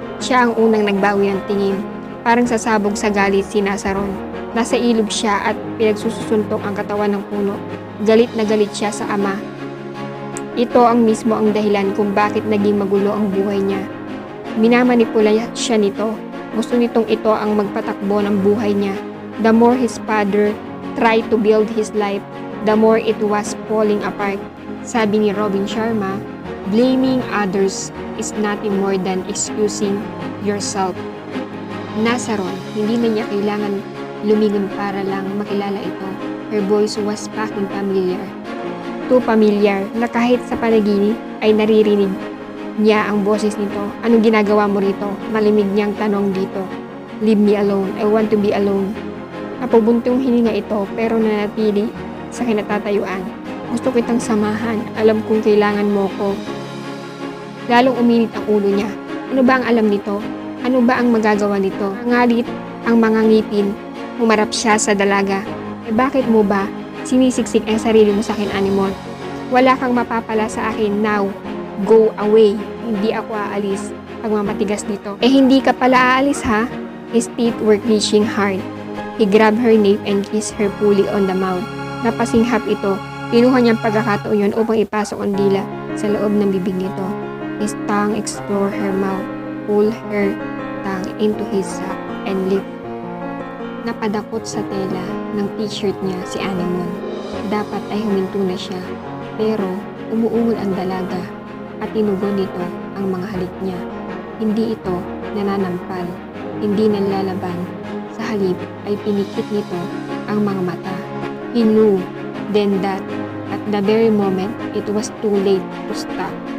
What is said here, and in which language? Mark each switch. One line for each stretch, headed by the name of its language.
Filipino: Siya ang unang nagbawi ng tingin. Parang sasabog sa galit si Nazaron. Nasa ilog siya at pinagsusuntok ang katawan ng puno. Galit na galit siya sa ama. Ito ang mismo ang dahilan kung bakit naging magulo ang buhay niya. Minamanipula siya nito. Gusto nitong ito ang magpatakbo ng buhay niya.
English: The more his father tried to build his life, the more it was falling apart.
Filipino: Sabi ni
English: Robin Sharma, blaming others is nothing more than excusing yourself.
Filipino: Nasa ron, hindi na niya kailangan lumingon para lang makilala ito.
English: Her voice was fucking familiar. Too familiar
Filipino: na kahit sa panaginip ay naririnig niya ang boses nito. Anong ginagawa mo rito? Malimig niyang tanong dito.
English: Leave me alone. I want to be alone.
Filipino: Napabuntong hininga ito pero nanatili sa kinatatayuan. Gusto kitang samahan. Alam kong kailangan mo ko. Lalong uminit ang ulo niya. Ano ba ang alam nito? Ano ba ang magagawa nito? Nangalit ang mga ngipin. Humarap siya sa dalaga. Bakit mo ba sinisiksik ang sarili mo sa akin, Anemone? Wala kang mapapala sa akin
English: now. Go away.
Filipino: Hindi ako aalis. Pagmamatigas nito. Hindi ka pala aalis ha?
English: His teeth were clenching hard. He grabbed her nape and kissed her fully on the mouth.
Filipino: Napasinghap ito. Pinuha niyang pagkakataon yun upang ipasok ang dila sa loob ng bibig nito. His tongue explored her mouth. Pulled her tongue into his sack and lift. Napadakot sa tela ng t-shirt niya si Anemone. Dapat ay huminto na siya. Pero umuungol ang dalaga at tinugon nito ang mga halik niya. Hindi ito nananampal. Hindi nanlalaban. Sa halip ay pinikit nito ang mga mata.
English: He knew then that at the very moment it was too late to stop.